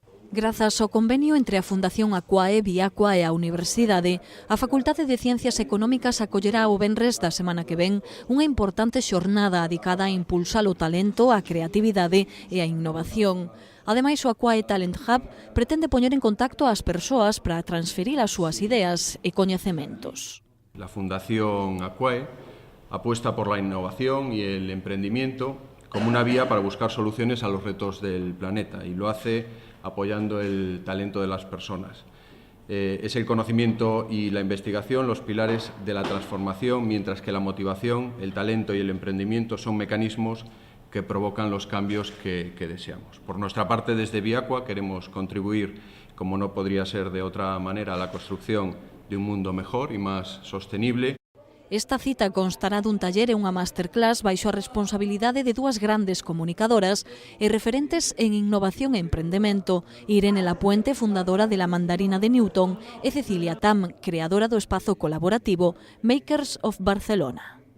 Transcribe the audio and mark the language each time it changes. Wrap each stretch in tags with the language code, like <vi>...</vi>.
<gl>Grazas ao convenio entre a Fundación Aquae, Viacua e a Universidade, a Facultade de Ciencias Económicas acollerá o venres da semana que ven unha importante xornada dedicada a impulsar o talento, a creatividade e a innovación. Ademais, o Aquae Talent Hub pretende poñer en contacto ás persoas para transferir as súas ideas e coñecementos.</gl> <es>La Fundación Aquae apuesta por la innovación y el emprendimiento como una vía para buscar soluciones a los retos del planeta y lo hace apoyando el talento de las personas. Es el conocimiento y la investigación los pilares de la transformación, mientras que la motivación, el talento y el emprendimiento son mecanismos que provocan los cambios que deseamos. Por nuestra parte, desde Viacua queremos contribuir, como no podría ser de otra manera, a la construcción de un mundo mejor y más sostenible.</es> <gl>Esta cita constará dun taller e unha masterclass baixo a responsabilidade de dúas grandes comunicadoras e referentes en innovación e emprendemento, Irene Lapuente, fundadora de La Mandarina de Newton, e Cecilia Tam, creadora do espazo colaborativo Makers of Barcelona.</gl>